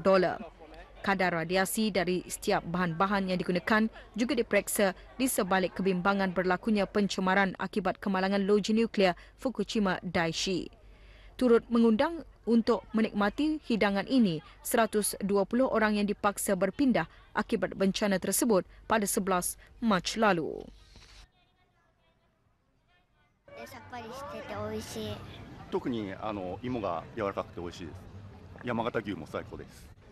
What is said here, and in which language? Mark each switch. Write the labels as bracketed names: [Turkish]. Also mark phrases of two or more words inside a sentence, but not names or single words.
[Malay] Kadar radiasi dari setiap bahan-bahan yang digunakan juga diperiksa di sebalik kebimbangan berlakunya pencemaran akibat kemalangan loji nuklear Fukushima Daiichi. Turut mengundang untuk menikmati hidangan ini 120 orang yang dipaksa berpindah akibat bencana tersebut pada 11 Mac lalu. [Japanese] さっぱりしてて美味しい。特に芋が柔らかくて美味しいです。山形牛も最高です。